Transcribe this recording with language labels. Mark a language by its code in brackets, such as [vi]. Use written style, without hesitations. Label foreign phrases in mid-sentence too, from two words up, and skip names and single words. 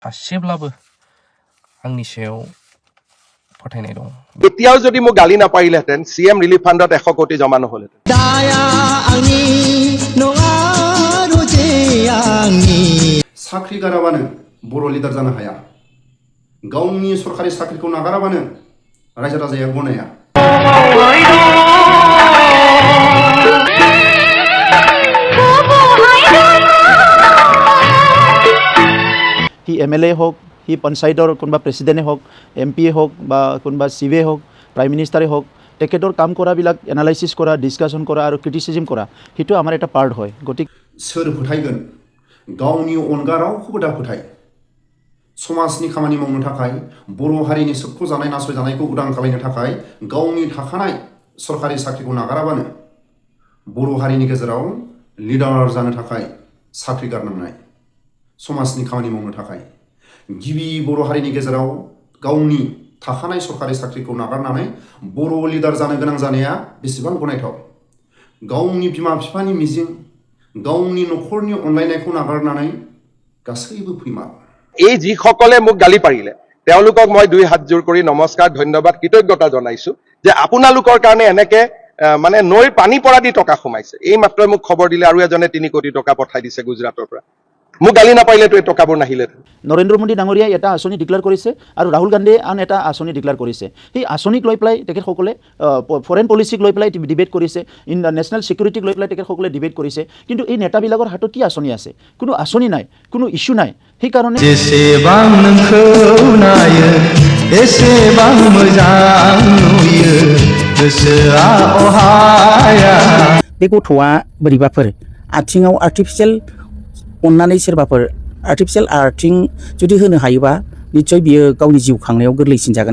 [brx] सासेब्लाबो आंनि सायाव फोथायनाय दं। [as] एতিয়াও যদি মোক গালি নাপাৰিলেহেঁতেন CM [en] relief fund [as] 100 কোটি জমা নহ'লহেঁতেন। [brx] साख्रि गाराबानो बर' लिडार जानो हाया। गावनि सरखारि साख्रिखौ नागाराबानो रायजो राजाया गनाया। [as] হি MLA হোক, হি পঞ্চায়তৰ কোনোবা প্ৰেচিডেণ্টে হওক, MP হওক বা কোনোবা CA হওক, [en] prime minister [as] হওক, তেখেতৰ কাম কৰাবিলাক এনালাইচিছ কৰা, ডিছকাশ্যন কৰা আৰু ক্ৰিটিচিজিম কৰা, সেইটো আমাৰ এটা পাৰ্ট হয়। গতিকে [brx] सोर फोथायगोन गावनि अनगा रावखौबो दा फोथाय। समाजनि खामानि मावनो थाखाय, बर' हारिनि सोबख'जानाय नासयजानायखौ उदां खालामनो थाखाय गावनि थाखानाय सरखारि साख्रिखौ नागाराबानो बर' हारिनि गेजेराव लिडार जानो थाखाय साख्रि गारनांनाय, समाजनि खामानि मावनो थाखाय गिबि बर' हारिनि गेजेराव गावनि थाखानाय सरखारि साख्रिखौ नागारनानै बर' लिडार जानो गोनां जानाया बेसेबां गनायथाव। गावनि बिमा बिफानि मिजिं, गावनि न'खरनि अनलायनायखौ नागारनानै गासैबो फैमाल। [as] এই যিসকলে মোক গালি পাৰিলে তেওঁলোকক মই 2 হাত জোৰ কৰি নমস্কাৰ, ধন্যবাদ, কৃতজ্ঞতা জনাইছো যে আপোনালোকৰ কাৰণে এনেকে মানে নৈৰ পানী পৰা দি টকা সোমাইছে। এই মাত্ৰ মোক খবৰ দিলে আৰু এজনে 3 কোটি টকা পঠাই দিছে গুজৰাটৰ পৰা। মোক গালি নাপাৰিলেতো এই টকাবোৰ নাহিলেহেঁতেন। নৰেন্দ্ৰ মোদী ডাঙৰীয়াই এটা আঁচনি ডিক্লেয়াৰ কৰিছে আৰু ৰাহুল গান্ধীয়ে আন এটা আঁচনি ডিক্লেয়াৰ কৰিছে। সেই আঁচনিক লৈ পেলাই তেখেতসকলে [en] foreign policy [as] লৈ পেলাই ডিবেট কৰিছে, [en] national security [as] লৈ পেলাই তেখেতসকলে ডিবেট কৰিছে। কিন্তু এই নেতাবিলাকৰ হাতত কি আঁচনি আছে? কোনো আঁচনি নাই, কোনো ইছ্যু নাই। সেইকাৰণে [brx] बे गथ'आ बोरैबाफोर आथिङाव आर्टिफिसियेल अन्नानै सोरबाफोर आर्टिफिसियेल आर्थिं जुदि होनो हायोबा निश्चय बियो गावनि जिउ खांनायाव गोरलैसिन जागोन।